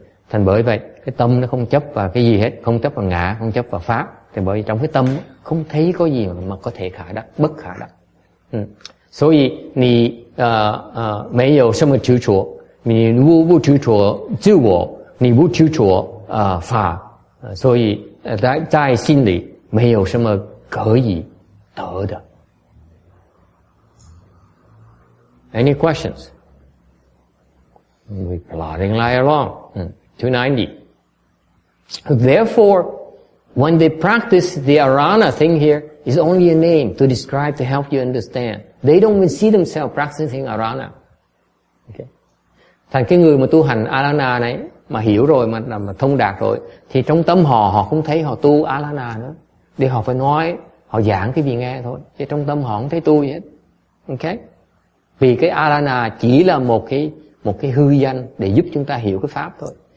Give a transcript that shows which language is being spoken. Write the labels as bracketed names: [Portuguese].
[Vietnamese] Thành bởi vậy, cái tâm nó không chấp vào cái gì hết, không chấp vào ngã, không chấp vào pháp. Thì bởi vì trong cái tâm không thấy có gì mà có thể khả đắc, bất khả đắc. [Chinese] 所以你没有什么执着，你不执着自我，你不执着法，所以在心里没有什么可以得的。 [English] Any questions? We're plodding right along. 290. Therefore, when they practice the arana thing here, it's only a name to describe, to help you understand. They don't even see themselves practicing arana. Okay. [Vietnamese] Thành cái người mà tu hành arana này, mà hiểu rồi, mà thông đạt rồi, thì trong tâm họ không thấy họ tu arana nữa. Để họ phải nói, họ giảng cái gì nghe thôi. Chứ trong tâm họ không thấy tu gì hết. Okay. Vì cái arana chỉ là một cái hư danh để giúp chúng ta hiểu cái pháp thôi.